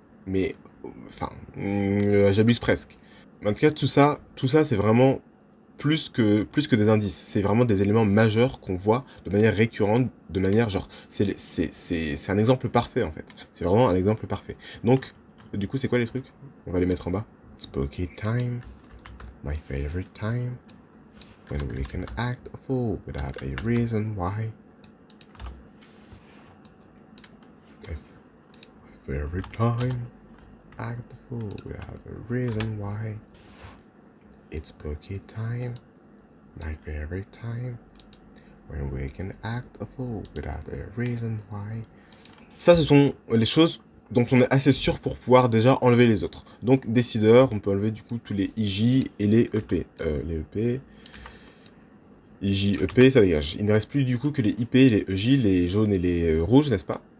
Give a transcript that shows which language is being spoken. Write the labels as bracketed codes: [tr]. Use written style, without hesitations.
[fr] Mais, enfin, j'abuse presque. En tout cas, tout ça, c'est vraiment plus que des indices. C'est vraiment des éléments majeurs qu'on voit de manière récurrente, de manière genre... C'est un exemple parfait, en fait. C'est vraiment un exemple parfait. Donc, du coup, c'est quoi les trucs? On va les mettre en bas. [en] Spooky time, my favorite time, when we can act a fool without a reason why. My favorite time, act a fool without a reason why. It's spooky time, my favorite time, when we can act a fool without a reason why. [fr] Ça, ce sont les choses dont on est assez sûr pour pouvoir déjà enlever les autres. Donc, décideur, on peut enlever du coup tous les IJ et les EP. Les EP, IJ, EP, ça dégage. Il ne reste plus du coup que les IP, les EJ, les jaunes et les rouges, n'est-ce pas?